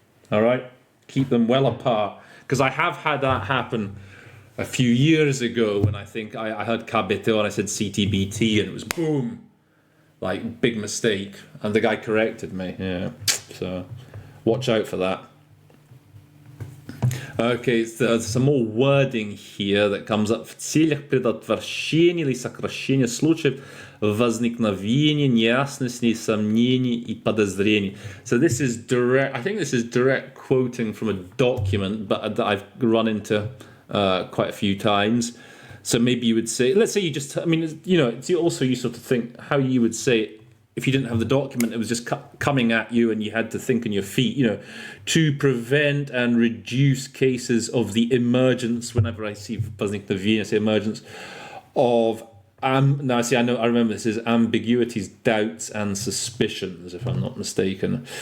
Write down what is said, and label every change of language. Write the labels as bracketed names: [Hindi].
[English] All right, keep them well apart, because I have had that happen a few years ago when I think I heard KBTO and I said CTBT, and it was boom, like big mistake, and the guy corrected me. Yeah, so watch out for that. Okay, so there's some more wording here that comes up. [Russian] В целях предотвращения или сокращения случаев возникновения неясностей, сомнений и подозрений. [English] So this is direct. I think this is direct quoting from a document, but that I've run into quite a few times. So maybe you would say, let's say you just, I mean, you know, it's also useful to think how you would say it if you didn't have the document, it was just coming at you and you had to think on your feet, you know, to prevent and reduce cases of the emergence, whenever I see возникновение, I say emergence of, now see, I remember this is ambiguities, doubts and suspicions, if I'm not mistaken.